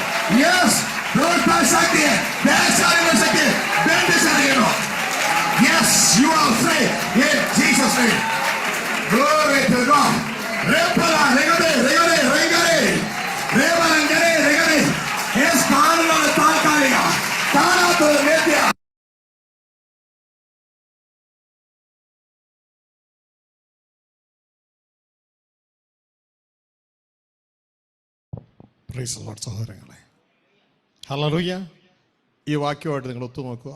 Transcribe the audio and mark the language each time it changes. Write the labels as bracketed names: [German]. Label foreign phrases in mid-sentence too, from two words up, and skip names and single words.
[Malayalam] ശക്തിയെ ശക്തി ബന്ധിച്ചറിയണോ. [English] Yes, you are free in Jesus' name. Glory to God. Repala, regale, regale, regale. Rebalangare, regale. [Malayalam] Es കാണുന്ന താൽക്കാലിക, കാണാത്തത് നിത്യ. [English] praise the Lord [Malayalam] സഹോദരങ്ങളെ. ഹല്ലേലൂയ. ഈ വാക്യമായിട്ട് നിങ്ങൾ ഒത്തുനോക്കുക.